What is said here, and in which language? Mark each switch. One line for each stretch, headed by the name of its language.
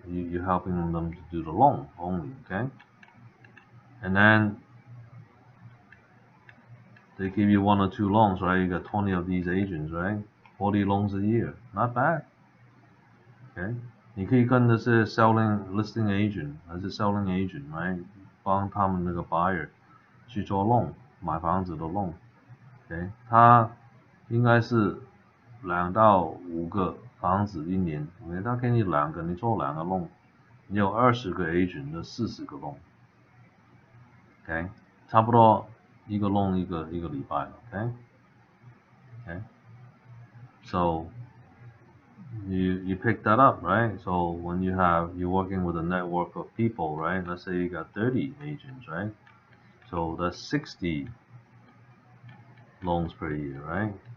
English: You're helping them to do the loan only, okay? And then they give you 1 or 2 loans, right? You got 20 of these agents, right? 40 loans a year, not bad, okay?
Chinese: 你可以跟的是 selling listing agent 还是 selling agent, right? 帮他们那个 buyer 去做 loan， 买房子的 loan， okay? 他应该是2到5个房子一年， okay? 他给你2个，你做2个 loan， 你有20个 agent 就40个 loan， okay? 差不多一个 loan 一个礼拜， okay?
English: Okay? So you pick that up, right? So when you're working with a network of people, right? Let's say you got 30 agents, right? So that's 60 loans per year, right?